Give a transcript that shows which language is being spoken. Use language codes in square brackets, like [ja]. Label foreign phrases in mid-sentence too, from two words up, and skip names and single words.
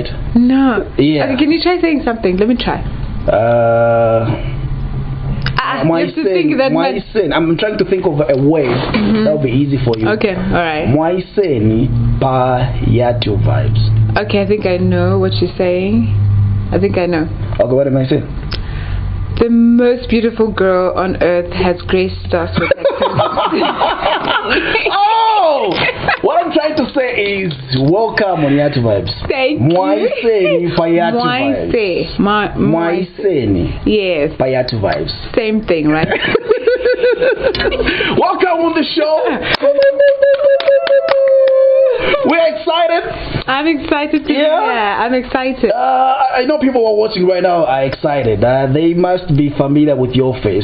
[en] No. Yeah. Okay, can you try saying something? Let me try. You have to think that I'm trying to think of a way that will be easy for you. Okay, alright. [bem] Mwaiseni pa Yatu Vibes. [en] Okay, I think I know what you're saying. I think I know. Okay, what am I saying? The most beautiful girl on earth has graced us with her Oh! What I'm trying to say is welcome on Yatu Vibes. Thank [bem] Mwaiseni pa Yatu Vibes. Mwaiseni. [en] Yes. Pa Yatu Vibes. Same thing, right? Welcome on the show. We're excited. I'm excited to I'm excited. I know people who are watching right now are excited. They must be familiar with your face.